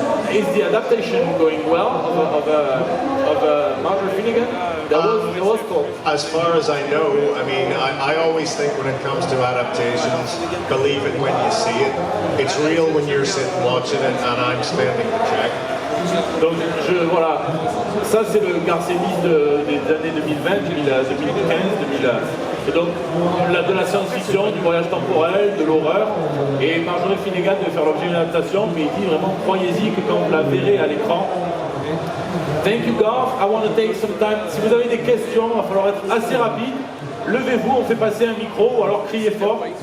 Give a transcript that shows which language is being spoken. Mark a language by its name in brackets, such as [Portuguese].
[English] Is the adaptation going well of Marjorie Finnegan? That was cool. As far as I know, I mean, I always think when it comes to adaptations, believe it when you see it. It's real when you're sitting watching it and I'm spending the check. [French] Donc voilà, ça c'est le Garth Ennis des années 2020, 2015, 2000. Et donc de la science-fiction, du voyage temporel, de l'horreur. Et Marjorie Finnegan devait faire l'objet d'une adaptation, mais il dit vraiment croyez-y que quand vous la verrez à l'écran. [English] Thank you Garth, I want to take some time. [French] Si vous avez des questions, il va falloir être assez rapide. Levez-vous, on fait passer un micro ou alors criez fort.